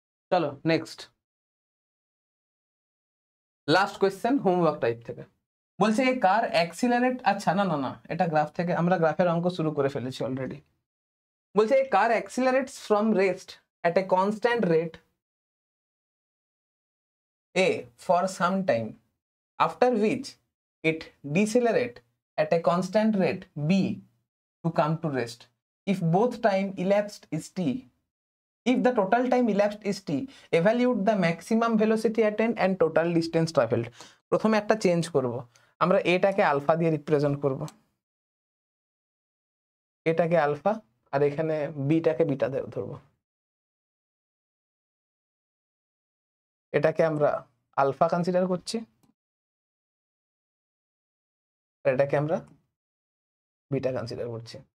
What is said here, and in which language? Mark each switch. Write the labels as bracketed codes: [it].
[bn] চলো next last question homework type থেকে বলছে এই কার অ্যাক্সিলারেট, আচ্ছা না না না এটা গ্রাফ থেকে, আমরা গ্রাফের অঙ্ক শুরু করে ফেলেছি অলরেডি। বলছে [en] এই car accelerates from rest at a constant rate a for some time, after which it decelerate at a constant rate b to come to rest. If both time elapsed is t, if the total time elapsed is t, evaluate the maximum velocity attained and total distance traveled. [bn] প্রথমে একটা change করব, আমরা এটাকে alpha দিয়ে represent করব, এটাকে alpha আর এখানে বিটাকে beta ধরবো। এটাকে আমরা আলফা কনসিডার করছি, আর এটাকে আমরা বিটা কনসিডার করছি।